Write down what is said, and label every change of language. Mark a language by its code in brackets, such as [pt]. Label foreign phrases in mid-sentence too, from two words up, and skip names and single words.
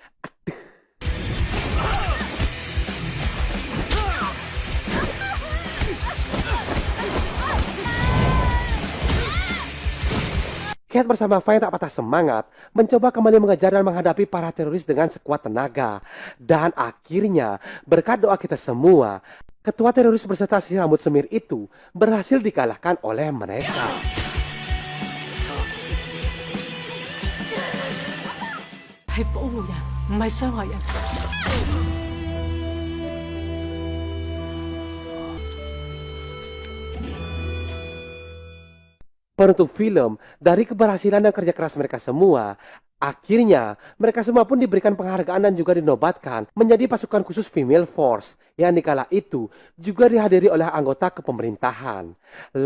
[id] Cat bersama Fa yang tak patah semangat, mencoba kembali mengejar dan menghadapi para teroris dengan sekuat tenaga. Dan akhirnya, berkat doa kita semua, ketua teroris berserta si rambut semir itu berhasil dikalahkan oleh mereka. [yue] 係保護人，唔係傷害人。 [id] Penutup film, dari keberhasilan dan kerja keras mereka semua, akhirnya mereka semua pun diberikan penghargaan dan juga dinobatkan menjadi pasukan khusus Female Force yang dikala itu juga dihadiri oleh anggota kepemerintahan.